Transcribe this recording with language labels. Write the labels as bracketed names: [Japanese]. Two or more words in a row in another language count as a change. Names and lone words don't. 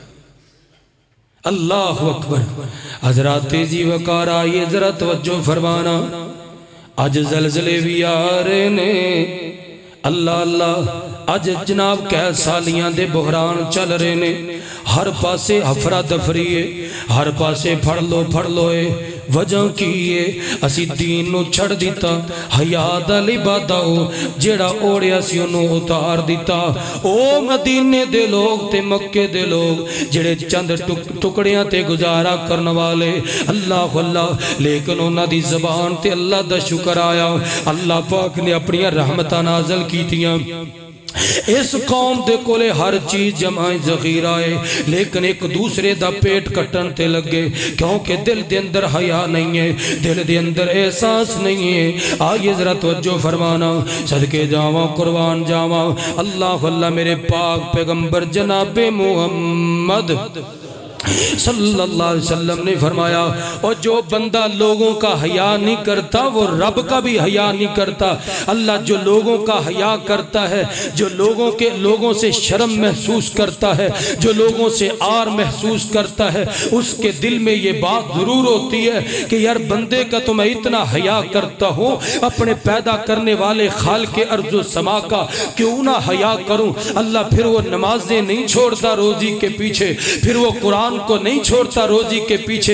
[Arabic] اللہ اکبر [Punjabi] حضرات تیزی وقار [Urdu] آئیے ذرا توجہ فرمانا [Punjabi] آج زلزلے بھی آ رہے نے اللہ اللہ آج جناب کہہ سالیاں دے بحران چل رہے نے ہر پاسے افرا دفریے ہر پاسے پھڑ لو وجہ کیے اسی دین نو چھڑ دیتا حیا دا لبادہ ہو جیڑا اوڑیا سی انہوں اتار دیتا او مدینے دے لوگ تے مکے دے لوگ جیڑے چند ٹکڑیاں تے گزارا کرنے والے اللہ اللہ لیکن انہاں دی زبان تے اللہ دا شکر آیا اللہ پاک نے اپنی رحمتہ نازل کی تیاں اس قوم دے کولے ہر چیز جمعی ذخیر آئے لیکن ایک دوسرے دا پیٹ کٹن تے لگے کیونکہ دل دے اندر حیا نہیں ہے دل دے اندر احساس نہیں ہے [Urdu] آئیے ذرا توجہ فرمانا [Punjabi] صدقے جاواں قربان جاواں اللہ اللہ میرے پاک پیغمبر [Urdu] جناب محمد [Arabic] صلی اللہ علیہ وسلم [Urdu] نے فرمایا اور جو بندہ لوگوں کا حیا نہیں کرتا وہ رب کا بھی حیا نہیں کرتا اللہ جو لوگوں کا حیا کرتا ہے جو لوگوں سے شرم محسوس کرتا ہے جو لوگوں سے آر محسوس کرتا ہے اس کے دل میں یہ بات ضرور ہوتی ہے کہ یار بندے کا تو میں اتنا حیا کرتا ہوں اپنے پیدا کرنے والے خالق ارض و سما کا کیوں نہ حیا کروں اللہ پھر وہ نمازیں نہیں چھوڑتا روزی کے پیچھے پھر وہ قرآن قرآن کو نہیں چھوڑتا روزی کے پیچھے۔